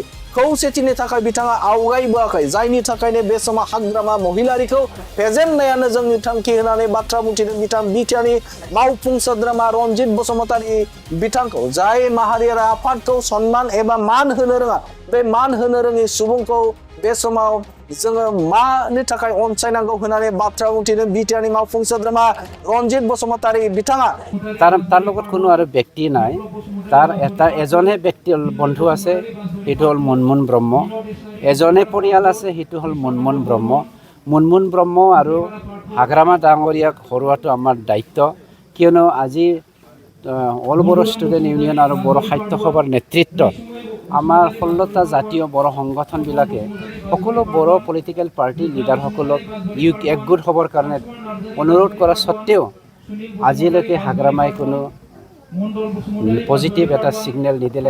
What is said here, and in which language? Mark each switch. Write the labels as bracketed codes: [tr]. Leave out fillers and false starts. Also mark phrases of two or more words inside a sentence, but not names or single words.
[brx] खौसेथिनि थाखाय बिथाङा आवगायबोआखै, जायनि थाखायनो बे समाव हाग्रामा महिलारिखौ फेजेननायानो जोंनि थांखि होननानै बाथ्रा बुंथिदों बिथां बिटिआरनि मावफुं सोद्रोमा रनजित बसुमतारी बिथांखौ। जाय माहारियारि आफादखौ सनमान एबा मान होनो रोङा, बे मान होनो रोङि सुबुंखौ बे समाव जोङो मानि थाखाय अनसायनांगौ होननानै बाथ्रा बुंथिदों बिटिआरनि मावफुं सोद्रोमा रनजित बसुमतारी बिथाङा। [as] তাৰ লগত কোনো আৰু ব্যক্তি নাই, তাৰ এজনে ব্যক্তি বন্ধু আছে, সেইটো হ'ল মুনমুন ব্ৰহ্ম। এজনে পৰিয়াল আছে, সেইটো হ'ল মুনমুন ব্ৰহ্ম। মুনমুন ব্ৰহ্ম আৰু হাগ্ৰামা ডাঙৰীয়াক হৰুৱাটো আমাৰ দায়িত্ব, কিয়নো আজি অল বড়ো ষ্টুডেণ্ট ইউনিয়ন আৰু বড়ো সাহিত্য সভাৰ নেতৃত্বত আমাৰ 16টা জাতীয় বড়ো সংগঠনবিলাকে সকলো বড়ো [en] political party's [as] লিডাৰসকলক একগোট হ'বৰ কাৰণে অনুৰোধ কৰা স্বত্তেও আজিলৈকে হাগ্ৰামাই কোনো পজিটিভ এটা ছিগনেল নিদিলে।